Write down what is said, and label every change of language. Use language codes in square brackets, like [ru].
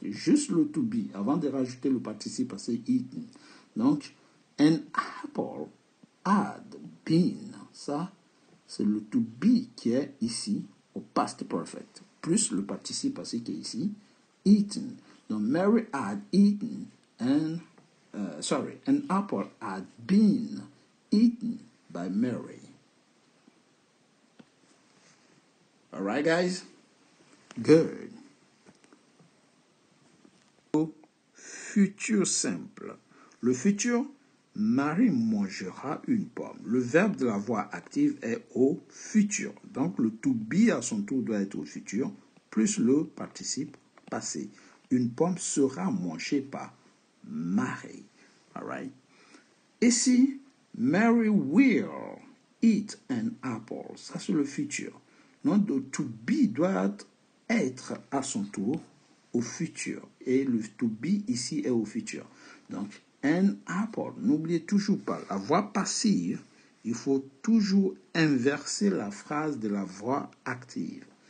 [fr] Juste le to be, avant de rajouter le participe passé eaten. [en] Donc, an apple had been. [fr] Ça, c'est le to be qui est ici au past perfect. Plus le participe passé qui est ici, eaten. [en] Donc, Mary had eaten an apple had been eaten by Mary. All right, guys? Good. [fr] Futur simple. Le futur, Marie mangera une pomme. Le verbe de la voix active est au futur. Donc, le to be à son tour doit être au futur, plus le participe passé. Une pomme sera mangée par Marie. [en] All right? Ici, Mary will eat an apple. [fr] Ça, c'est le futur. Donc, le to be doit être à son tour au futur. Et le to be ici est au futur. Donc, an apple. N'oubliez toujours pas, la voix passive, il faut toujours inverser la phrase de la voix active.